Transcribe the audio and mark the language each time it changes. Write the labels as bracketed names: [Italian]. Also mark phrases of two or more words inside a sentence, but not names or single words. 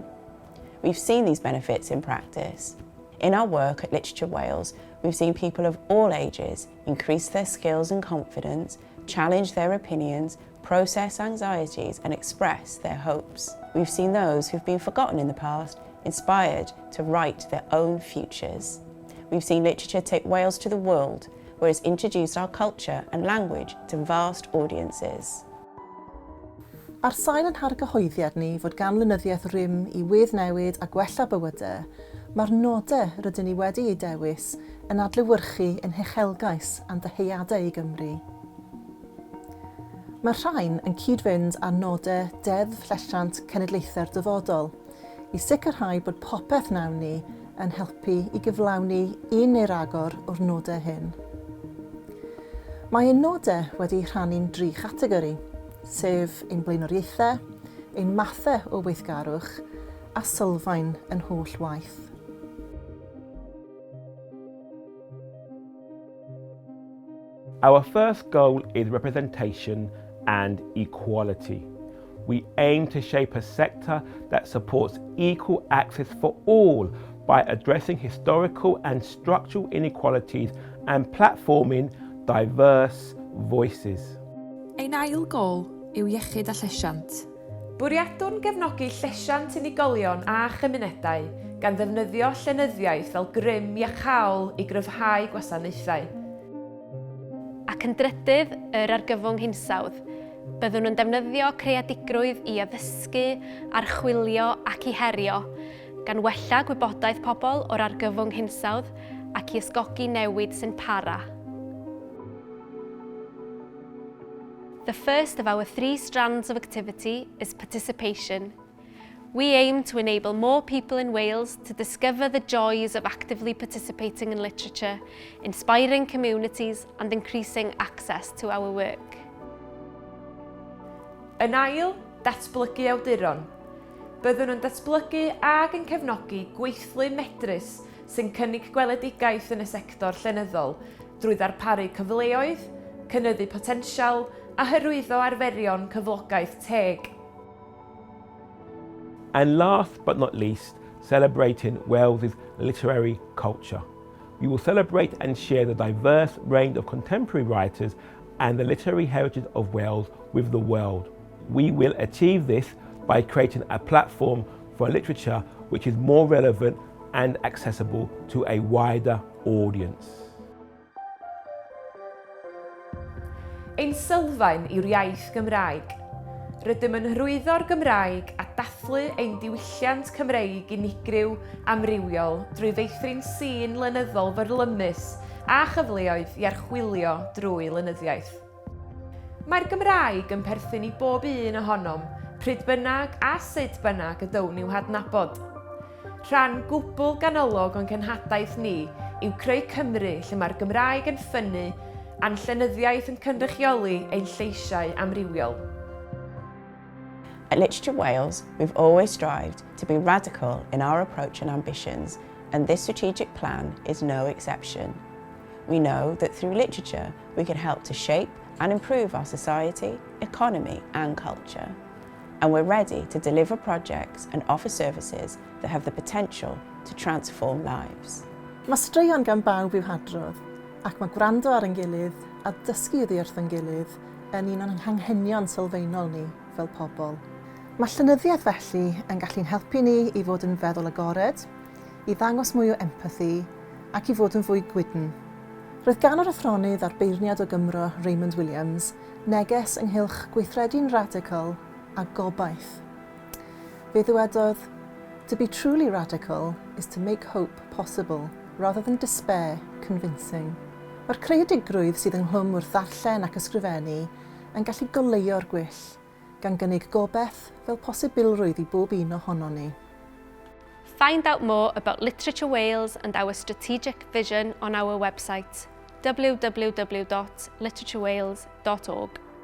[English] We've seen these benefits in practice. In our work at Literature Wales, we've seen people of all ages increase their skills and confidence, challenge their opinions, process anxieties and express their hopes. We've seen those who've been forgotten in the past inspired to write their own futures. We've seen literature take Wales to the world, where it's introduced our culture and language to vast audiences. [Welsh] Ar sail yn hargyhoeddiad ni fod gan lenyddiaeth rym i weddnewid a gwella bywydau, mae'r nodau rydyn ni wedi ei dewis yn adlewyrchu yn hechelgais a'n dyheuadau i Gymru. Mae rhain yn cyd-fynd â nodau deddf llesiant cenedlaethau'r dyfodol i sicrhau bod popeth nawn ni yn helpu i gyflawni un neu ragor o'r nodau hyn. Mae ein nodau wedi rhannu'n 3 chategori, sef ein blaenoriaethau, ein mathau o weithgarwch a sylfaen yn holl waith. [English] Our first goal is representation and equality. We aim to shape a sector that supports equal access for all by addressing historical and structural inequalities and platforming diverse voices. [Welsh] Ein ail gôl yw iechyd a llesiant. Bwriadwn gefnogi llesiant unigolion a chymunedau gan ddefnyddio llenyddiaeth fel grym iachawol i gryfhau gwasanaethau. Ac yn drydydd, yr argyfwng hinsawdd, byddwn nhw'n defnyddio creadigrwydd i addysgu, archwilio ac i herio, gan wella gwybodaeth pobl o'r argyfwng hinsawdd ac i ysgogi newid sy'n para. [English] The first of our 3 strands of activity is participation. We aim to enable more people in Wales to discover the joys of actively participating in literature, inspiring communities and increasing access to our work. [Welsh] Yn ail, datblygu awduron. Byddwn nhw'n datblygu ac yn cefnogi gweithlu medrus sy'n cynnig gweledigaeth yn y sector llenyddol drwy ddarparu cyfleoedd, cynyddu potensial a hyrwyddo arferion cyflogaeth teg. [English] And last but not least, celebrating Wales's literary culture. We will celebrate and share the diverse range of contemporary writers and the literary heritage of Wales with the world. We will achieve this by creating a platform for literature which is more relevant and accessible to a wider audience. [Welsh] Ein sylfaen yw'r iaith Gymraeg. Rydym yn hyrwyddo'r Gymraeg a dathlu ein diwylliant Cymreig unigryw amrywiol drwy feithrin sîn lenyddol fyrlymus a chyfleoedd i archwilio drwy lenyddiaeth. Mae'r Gymraeg yn perthyn i bob un ohonom, pryd bynnag a sut bynnag y down i'w hadnabod. Rhan gwbl ganolog o'n cenhadaeth ni yw creu Cymru lle mae'r Gymraeg yn ffynnu a'n llenyddiaeth yn cynrychioli ein lleisiau amrywiol. At Literature Wales, we've always strived to be radical in our approach and ambitions, and this strategic plan is no exception. We know that through literature, we can help to shape and improve our society, economy and culture. And we're ready to deliver projects and offer services that have the potential to transform lives. Mae straeon gan bawb i'w hadrodd, ac mae gwrando ar ein gilydd a dysgu oddi wrth ein gilydd yn un o'n anghenion sylfaenol ni fel pobl. Mae llenyddiaeth felly yn gallu'n helpu ni i fod yn feddwl agored, i ddangos mwy o empathi ac i fod yn fwy gwydn. Roedd gan yr athronydd a'r beirniad o Gymro Raymond Williams neges ynghylch gweithredu'n radical a gobaith. Fe ddywedodd, [English] "To be truly radical is to make hope possible rather than despair convincing." [Welsh] Mae'r creadigrwydd sydd ynghlwm wrth ddarllen ac ysgrifennu yn gallu goleuo'r gwyll, gan gynnig gobaith fel posibilrwydd i bob un ohono ni. [English] Find out more about Literature Wales and our strategic vision on our website, www.literaturewales.org.